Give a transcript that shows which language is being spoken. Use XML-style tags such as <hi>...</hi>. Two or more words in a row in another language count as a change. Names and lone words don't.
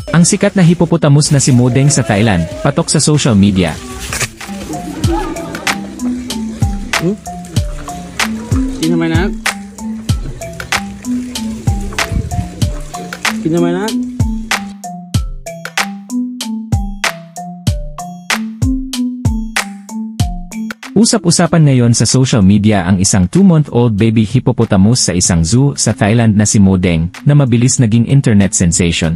<tl>Ang sikat na hippopotamus na si Modeng sa Thailand, patok sa</tl> <en>social media.</en> <th>กินทำไมนะกินทำไมนะ</th> <tl>Usap-usapan ngayon sa</tl> <en>social media</en> <tl>ang isang</tl> <en>2-month-old baby hippopotamus</en> <tl>sa isang zoo sa Thailand na si Modeng, na mabilis naging</tl> <en>internet sensation.</en>